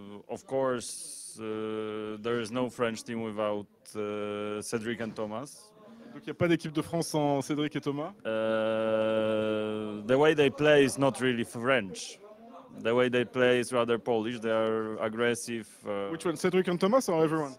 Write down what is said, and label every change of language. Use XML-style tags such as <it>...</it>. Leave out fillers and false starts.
<en>Of course, there is no French team without Cedric and Thomas.</en> <fr>Donc il n'y a pas d'équipe de France sans Cédric et Thomas.</fr> <en>The way they play is not really French. The way they play is rather Polish. They are aggressive. Which one, Cédric and Thomas or everyone?</en>